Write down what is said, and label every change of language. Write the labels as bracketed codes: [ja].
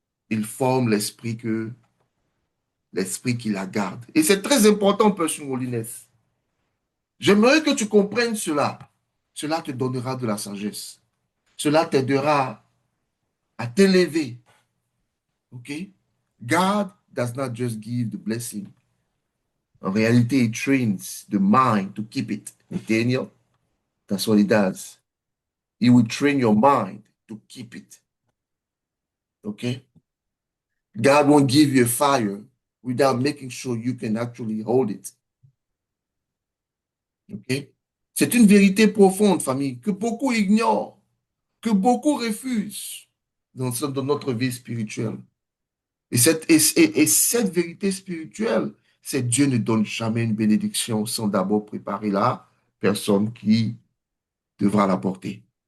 [fr] Il forme l'esprit qui la garde. Et c'est très important, Père Molinès. J'aimerais que tu comprennes cela. Cela te donnera de la sagesse. Cela t'aidera à t'élever. OK? [en] God does not just give the blessing. [fr] En réalité, [en] it trains the mind to keep it. Daniel, that's what he does. He will train your mind to keep it. Okay? God won't give you a fire without making sure you can actually hold it. Okay? [fr] C'est une vérité profonde, famille, que beaucoup ignorent, que beaucoup refusent dans notre vie spirituelle. Et cette vérité spirituelle, c'est Dieu ne donne jamais une bénédiction sans d'abord préparer la personne qui devra la porter.